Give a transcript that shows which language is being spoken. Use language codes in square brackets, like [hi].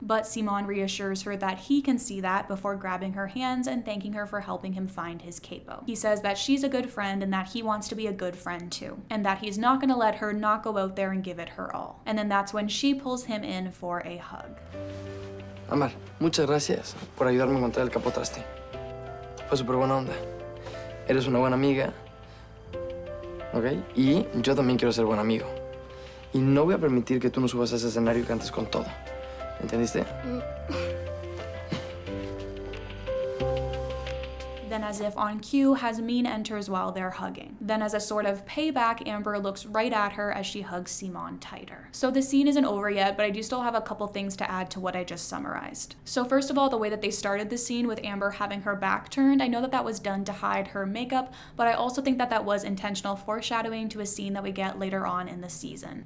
[en] But Simón reassures her that he can see that before grabbing her hands and thanking her for helping him find his capo. He says that she's a good friend and that he wants to be a good friend too, and that he's not gonna let her not go out there and give it her all. And then that's when she pulls him in for a hug. [es] Ámbar, muchas gracias por ayudarme a encontrar el capotraste. Fue súper buena onda. Eres una buena amiga, ¿ok? Y yo también quiero ser buen amigo. Y no voy a permitir que tú no subas a ese escenario y cantes con todo. ¿Entendiste? [en] Then as if on cue, Jasmine enters while they're hugging. Then as a sort of payback, Amber looks right at her as she hugs Simón tighter. So the scene isn't over yet, but I do still have a couple things to add to what I just summarized. So first of all, the way that they started the scene with Amber having her back turned, I know that that was done to hide her makeup, but I also think that that was intentional foreshadowing to a scene that we get later on in the season.